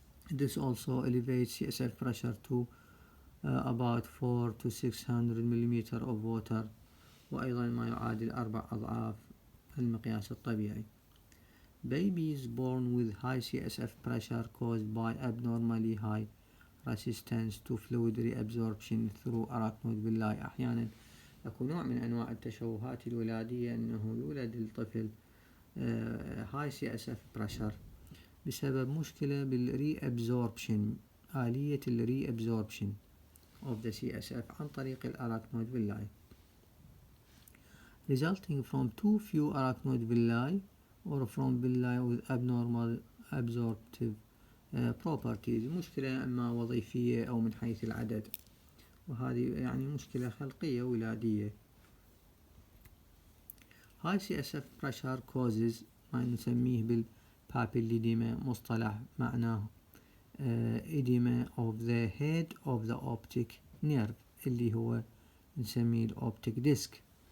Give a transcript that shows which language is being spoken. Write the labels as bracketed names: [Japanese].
[English] This also elevates CSF pressure to about 4 to 600 millimeter of water [Arabic] وأيضا ما يعادل 4 أضعاف المقياس الطبيعي. [English] Babies born with high CSF pressure caused by abnormally high resistance to fluid reabsorption through arachnoid villi. [Arabic] أحيانا أكو نوع من أنواع التشوهات الولادية أنه يولد الطفل high CSF pressure بسبب مشكلة بالreabsorption آلية [English] reabsorption of the CSF [Arabic] عن طريق الarachnoid villi [English] resulting from too few arachnoid villi or from villi with abnormal absorptive properties. [Arabic] مشكلة إما وظيفية أو من حيث العدد، وهذه يعني مشكلة خلقية ولادية. [English] High CSF pressure causes [Arabic] ما نسميه بالبابيليديما، مصطلح معناه [English] edema of the head of the optic nerve [Arabic] اللي هو نسميه الأوبتيك ديسك.